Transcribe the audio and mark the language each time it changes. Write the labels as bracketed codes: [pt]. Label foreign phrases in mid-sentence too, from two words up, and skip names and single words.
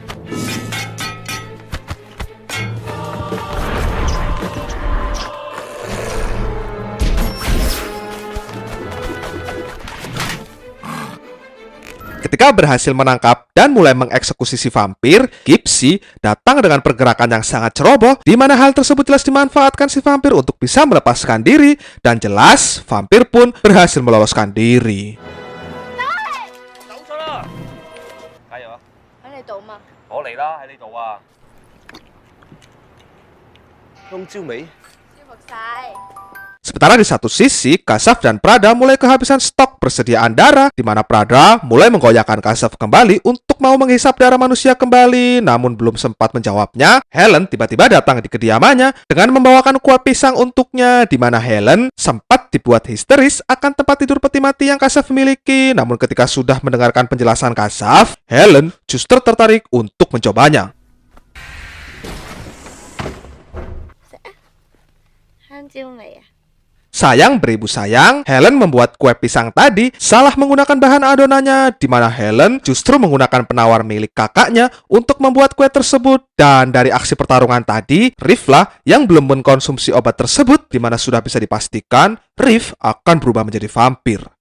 [id] Ketika berhasil menangkap dan mulai mengeksekusi si vampir, Gipsy datang dengan pergerakan yang sangat ceroboh, di mana hal tersebut jelas dimanfaatkan si vampir untuk bisa melepaskan diri, dan jelas vampir pun berhasil meloloskan diri. [yue] 走咗啦！加油啊！喺你度嘛？我嚟啦，喺呢度啊！香蕉味。舒服晒。 [id] Sementara di satu sisi, Kasaf dan Prada mulai kehabisan stok persediaan darah, di mana Prada mulai menggoyahkan Kasaf kembali untuk mau menghisap darah manusia kembali. Namun belum sempat menjawabnya, Helen tiba-tiba datang di kediamannya dengan membawakan kuah pisang untuknya, di mana Helen sempat dibuat histeris akan tempat tidur peti mati yang Kasaf miliki. Namun ketika sudah mendengarkan penjelasan Kasaf, Helen justru tertarik untuk mencobanya. [yue] 香蕉味啊！ [id] Sayang beribu sayang, Helen membuat kue pisang tadi salah menggunakan bahan adonannya, di mana Helen justru menggunakan penawar milik kakaknya untuk membuat kue tersebut. Dan dari aksi pertarungan tadi, Riff lah yang belum mengkonsumsi obat tersebut, di mana sudah bisa dipastikan Riff akan berubah menjadi vampir.